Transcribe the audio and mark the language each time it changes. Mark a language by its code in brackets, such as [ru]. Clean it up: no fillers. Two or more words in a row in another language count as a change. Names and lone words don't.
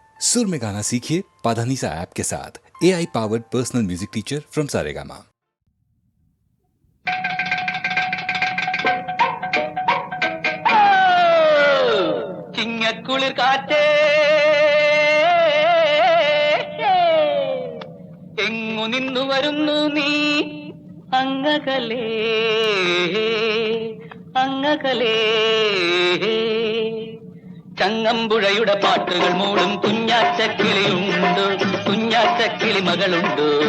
[hi] सुर में गाना सीखिए पाधानीसा ऐप के साथ। [en] AI powered personal music teacher from [hi] सारेगामा। [ml] ചിങ്ങക്കുളിർ കാറ്റേ എങ്ങു നിന്നു വരുന്നു നീ അങ്ങകലേ അങ്ങകലേ ചങ്ങമ്പുഴയുടെ പാട്ടുകൾ മൂടും കുഞ്ഞാറ്റക്കിളിയുണ്ടോ കുഞ്ഞാറ്റക്കിളി മകളുണ്ടോ